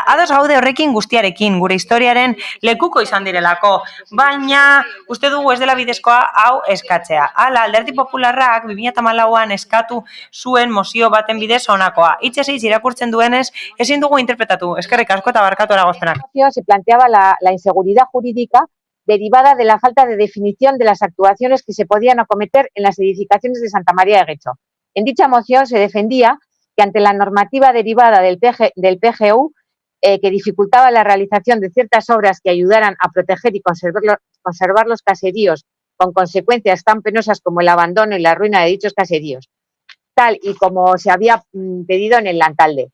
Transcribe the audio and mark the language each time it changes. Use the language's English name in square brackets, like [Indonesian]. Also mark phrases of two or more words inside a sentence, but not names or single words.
[Basque] Ados gaude horrekin guztiarekin, gure historiaren lekuko izan direlako, baina uste dugu ez dela bidezkoa hau eskatzea. Hala, Alderdi Popularrak 2014an eskatu zuen mozio baten bidez honakoa. Hitzez hitz irakurtzen duenez, ezin dugu interpretatu. Eskerrik asko eta barkatu eragozpenak. [Spanish] Se planteaba la inseguridad jurídica derivada de la falta de definición de las actuaciones que se podían acometer en las edificaciones de Santa María de Guecho. En dicha moción se defendía que ante la normativa derivada del PGU, que dificultaba la realización de ciertas obras que ayudaran a proteger y conservar los caseríos, con consecuencias tan penosas como el abandono y la ruina de dichos caseríos, tal y como se había pedido en el Lantalde.